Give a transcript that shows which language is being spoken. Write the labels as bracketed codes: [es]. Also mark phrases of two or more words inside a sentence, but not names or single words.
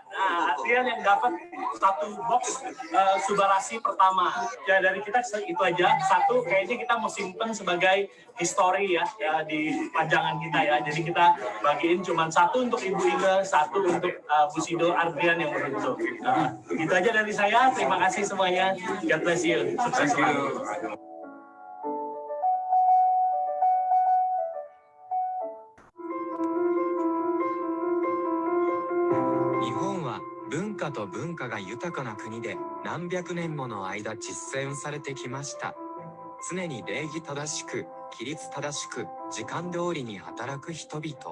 [id] Nah, Adrian yang dapat 1 box Subarashi pertama. Ya, dari kita itu aja. 1 kayaknya kita mau simpen sebagai history ya, di pajangan kita ya. Jadi kita bagiin cuma 1 untuk Ibu Inge, 1 untuk Bushido Adrian yang beruntung. Gitu aja dari saya. Terima kasih semuanya. [en] God bless you. [id] Sukses selalu. [ja] 日本は文化と文化が豊かな国で何百年もの間実践されてきました。常に礼儀正しく、規律正しく、時間通りに働く人々。